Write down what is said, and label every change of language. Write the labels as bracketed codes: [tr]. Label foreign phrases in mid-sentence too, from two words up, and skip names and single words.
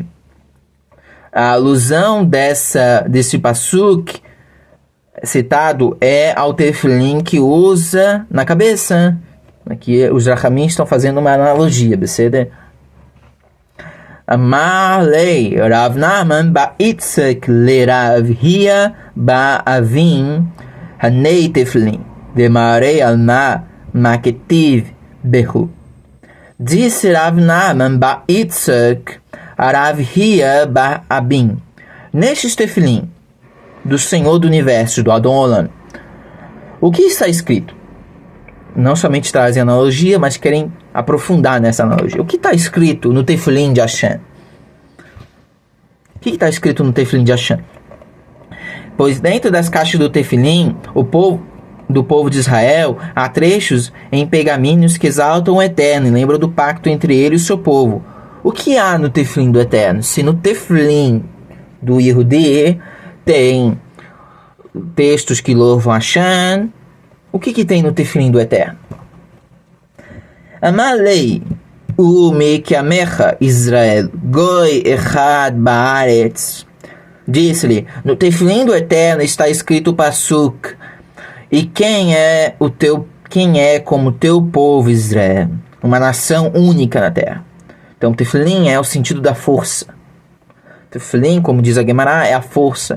[pt] A alusão desse pasuk citado é ao tefilim que usa na cabeça. Aqui os Rachamim estão fazendo uma analogia, Beceda. [arc] אמר ליה רב נחמן בר יצחק לרב חייא בר אבין הני תפילין דמרי עלמא מה כתיב בהו. [pt] Disse Rav Nahman ba Itzek a Rav Hia ba Abim: nestes tefilim do Senhor do Universo, do [he] אדון עולם, [pt] o que está escrito? Não somente trazem analogia, mas querem aprofundar nessa analogia. O que está escrito no tefilim de Hashem? O que está escrito no tefilim de Hashem? Pois dentro das caixas do tefilim, o povo do povo de Israel, há trechos em pergaminhos que exaltam o Eterno e lembram do pacto entre ele e o seu povo. O que há no tefilim do Eterno? Se no tefilim do Yehudi tem textos que louvam Hashem, o que tem no tefilim do Eterno? [he] אמר ליה ומי כעמך ישראל גוי אחד בארץ. [pt] Disse-lhe, no tefilim do Eterno está escrito o pasuk, e quem é como teu povo Israel, uma nação única na terra. Então tefilim é o sentido da força. Tefilim, como diz a Gemara, é a força.